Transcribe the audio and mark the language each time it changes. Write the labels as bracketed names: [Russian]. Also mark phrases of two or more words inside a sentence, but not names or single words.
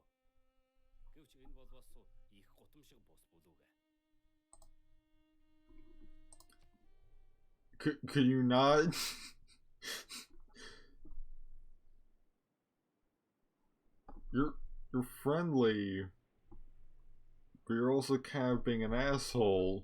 [Mongolian] Гэвч энэ бол бас их гутамшиг бус бүлүүгээ. [English] Could you not? You're friendly, but you're also kind of being an asshole.